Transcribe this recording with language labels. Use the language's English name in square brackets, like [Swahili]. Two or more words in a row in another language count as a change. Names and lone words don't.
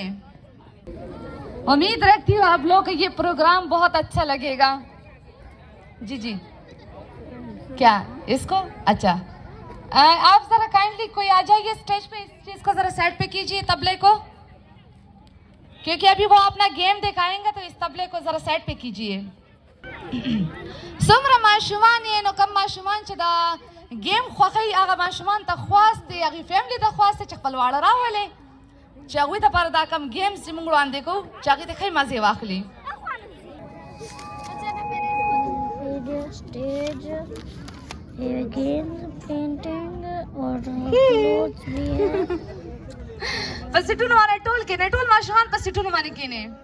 [Urdu] امید رکھتی ہوں آپ لوگ کو یہ پروگرام بہت اچھا لگے گا. جی کیا اس کو، اچھا آپ ذرا کائنڈلی کوئی آ جائیے اسٹیج پہ، اس چیز کو ذرا سائیڈ پہ کیجیے، طبلے کو، کیونکہ ابھی وہ اپنا گیم دکھائیں گے، تو اس طبلے کو ذرا سائیڈ پہ کیجیے. [Pashto] سمره ماشومان یې نو کم ماشومان چې دا گیم خوښوي هغه ماشومان ته خواست دی، هغې فیملي ته خواست دی چې خپل واړه راولې، چې هغوی دپاره دا کم ګیمز چې موږ وړاندې کوو چې هغې ته ښې مزې واخلي. [Urdu] اسٹیج، گیمز، پینٹنگ اور کلوتھس بھی ہے. [Pashto] په سیټونو باندې ټول کېنئ، ټول ماشومان په سیټونو باندې کېنئ.